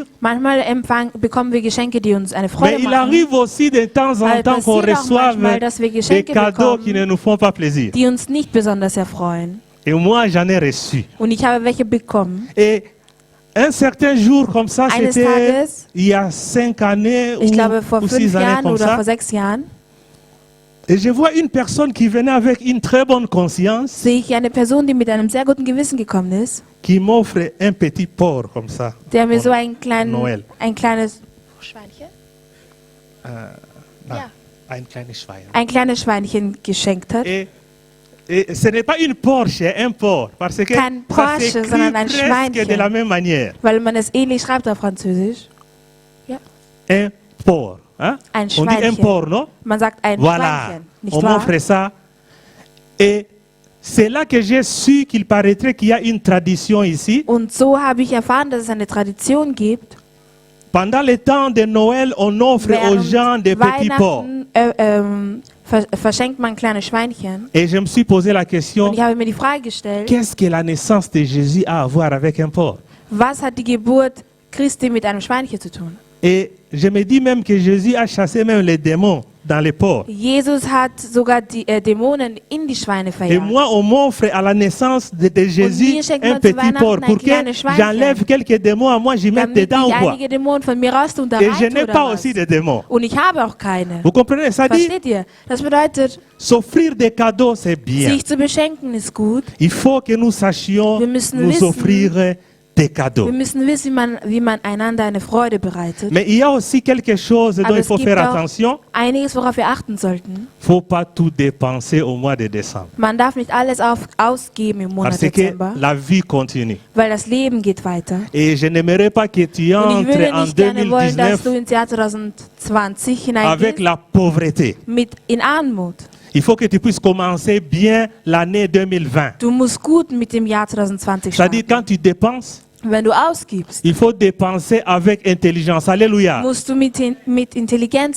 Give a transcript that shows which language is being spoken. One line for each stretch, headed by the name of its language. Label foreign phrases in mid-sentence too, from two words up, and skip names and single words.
German: Manchmal bekommen wir Geschenke, die uns eine
French: Mais
German: Freude
French: il
German: machen,
French: arrive aussi de temps en
German: Aber
French: temps qu'on
German: passiert auch
French: reçoive
German: manchmal, dass wir
French: des
German: Geschenke
French: cadeaux
German: bekommen,
French: qui ne nous font pas plaisir.
German: die uns nicht besonders erfreuen.
French: Et moi, j'en ai reçu.
German: Und ich habe welche bekommen.
French: Et un certain jour comme ça,
German: Eines
French: c'était
German: Tages,
French: il y a 5 années
German: ich glaube vor
French: ou 5 6 années
German: Jahren
French: comme
German: oder
French: ça.
German: vor 6 Jahren,
French: Et je vois une personne qui venait avec une très bonne conscience,
German: sehe ich eine Person, die mit einem sehr guten Gewissen gekommen ist,
French: qui m'offre un petit porc comme ça.
German: der mir
French: Pour
German: so ein
French: Noël.
German: kleines Schweinchen? Ja. Un kleines Schwein. Ein kleines Schweinchen geschenkt hat.
French: Et ce n'est pas une Porsche, un porc. Parce que
German: Kein
French: ça
German: Porsche,
French: s'écrit
German: sondern ein
French: presque
German: Schweinchen.
French: de la même manière.
German: Weil man es ähnlich schreibt auf Französisch.
French: Un porc. Hein?
German: Ein
French: On dit un
German: Schweinchen.
French: porc, non?
German: Man sagt ein
French: Voilà.
German: Schweinchen, nicht
French: On
German: wahr?
French: m'offre ça. Et c'est là que j'ai su qu'il paraîtrait qu'il y a une tradition ici.
German: Und so habe ich erfahren, dass es eine Tradition gibt,
French: Pendant le temps de Noël, on offre aux gens des petits porcs.
German: Weihnachten verschenkt man kleine Schweinchen.
French: Et je me suis posé la question,
German: Und ich habe mir die Frage gestellt,
French: qu'est-ce que la naissance de Jésus a à voir avec un porc?
German: was hat die Geburt Christi mit einem Schweinchen zu tun?
French: Et je me dis même que Jésus a chassé même les démons dans les porcs.
German: Jesus hat sogar die Dämonen in die Schweine
French: Et
German: verjagt.
French: moi, on m'offre à la naissance de Jésus
German: mir schenkt
French: un
German: man zu
French: petit
German: Weihnachten
French: porc
German: ein
French: pour que
German: kleines Schweinchen.
French: j'enlève quelques démons à moi, j'y mette
German: Damit
French: dedans ou
German: ich
French: quoi.
German: einige Dämonen von mir raus tun, da
French: Et je
German: rein
French: n'ai
German: oder
French: pas
German: was?
French: aussi de démons.
German: Und ich habe auch keine.
French: Vous comprenez? Ça dit,
German: Versteht ihr? Das bedeutet,
French: s'offrir des cadeaux, c'est bien.
German: sich zu beschenken ist gut.
French: Il faut que nous sachions
German: Wir müssen
French: nous
German: wissen,
French: offrir des cadeaux.
German: Wir müssen wissen, wie man einander eine Freude bereitet.
French: Mais il y a aussi quelque chose dont
German: Aber
French: il
German: es
French: faut
German: gibt
French: faire
German: auch
French: attention.
German: einiges, worauf wir achten sollten.
French: Il ne faut pas tout dépenser au mois de décembre.
German: Man darf nicht alles ausgeben im Monat
French: Parce que
German: Dezember,
French: la vie continue.
German: weil das Leben geht weiter.
French: Et je n'aimerais pas que tu
German: Und ich
French: entres
German: würde
French: en
German: nicht gerne wollen, dass
French: 2019
German: du ins Jahr 2020
French: avec
German: hineingehst
French: la pauvreté.
German: in Armut.
French: Il faut que tu puisses commencer bien l'année 2020.
German: Du musst gut mit dem Jahr 2020
French: C'est-à-dire
German: starten.
French: quand tu dépenses,
German: Wenn du ausgibst,
French: il faut dépenser avec intelligence. Alléluia.
German: musst du mit Intelligenz